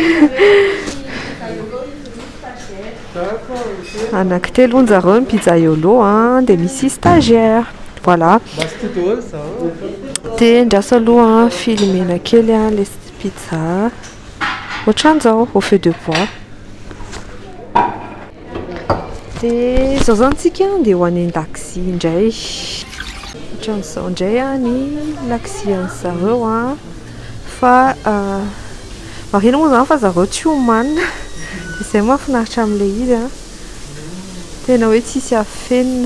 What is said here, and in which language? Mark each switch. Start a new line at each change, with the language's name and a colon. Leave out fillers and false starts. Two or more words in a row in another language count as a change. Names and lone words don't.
Malagasy: Anankitelo hono zareo ny pizza yolo dia misy stagiaire. Voilà. Dia ndrasa aloha filimena kely le pizza ohatran'izao
French: au feu de bois.
Malagasy: Dia izao zany tsika dia ho any an-dakozia indray. Ohatran'izao indray ny laksian'zareo fa marina moa zany fa zareo tsy homanina. Dia izay mahafinaritra amin'ilay izy tena hoe tsisy afenina.